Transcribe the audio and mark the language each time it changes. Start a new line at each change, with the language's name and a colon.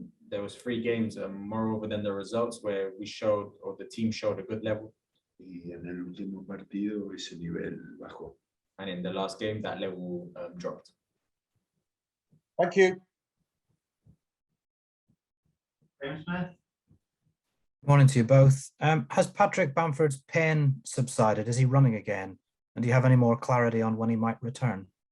English: There was 3 games, moreover than the results, where we showed, or the team showed a good level.
Spanish: Y en el último partido ese nivel bajó.
English: And in the last game, that level dropped. Thank you. James Smith. Morning to you both. Has Patrick Bamford's pain subsided? Is he running again? And do you have any more clarity on when he might return?